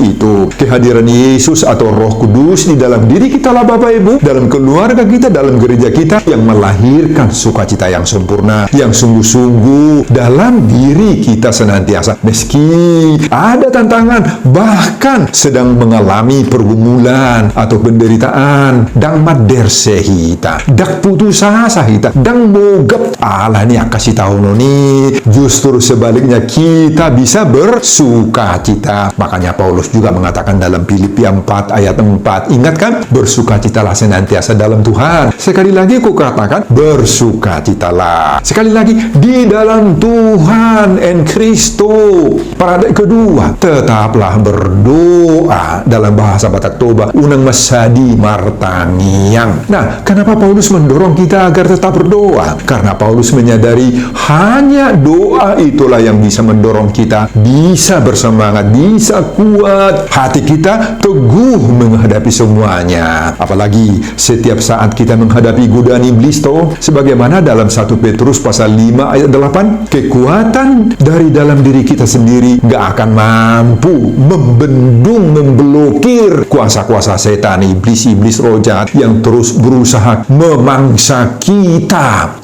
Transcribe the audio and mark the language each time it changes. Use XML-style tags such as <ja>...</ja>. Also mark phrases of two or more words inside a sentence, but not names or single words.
<id>Itu kehadiran Yesus atau Roh Kudus di dalam diri kita lah Bapak Ibu, dalam keluarga kita, dalam gereja kita, yang melahirkan sukacita yang sempurna, yang sungguh-sungguh dalam diri kita senantiasa. Meski ada tantangan, bahkan sedang mengalami pergumulan atau penderitaan,</id> <bbc>dang madersehita,</bbc> <id>dak putus asa kita,</id> <bbc>dang mogap,</bbc> <id>Allah ini kasih tahu noni, justru sebaliknya kita bisa bersukacita. Makanya Paulus juga mengatakan dalam Filipi 4 ayat 4, ingat kan? Bersukacitalah senantiasa dalam Tuhan. Sekali lagi aku katakan, bersukacitalah. Sekali lagi, di dalam Tuhan en Kristo. Pada kedua, tetaplah berdoa. Dalam bahasa Batak Toba,</id> <bbc>unang masadi martangiang.</bbc> <id>Nah, kenapa Paulus mendorong kita agar tetap berdoa? Karena Paulus menyadari hanya doa itulah yang bisa mendorong kita bisa bersemangat, bisa kuat, hati kita teguh menghadapi semuanya. Apalagi setiap saat kita menghadapi godaan iblis toh, sebagaimana dalam 1 Petrus pasal 5 ayat 8, kekuatan dari dalam diri kita sendiri gak akan mampu membendung, memblokir kuasa-kuasa setan, iblis-iblis roh jahat yang terus berusaha memangsa kita.</id>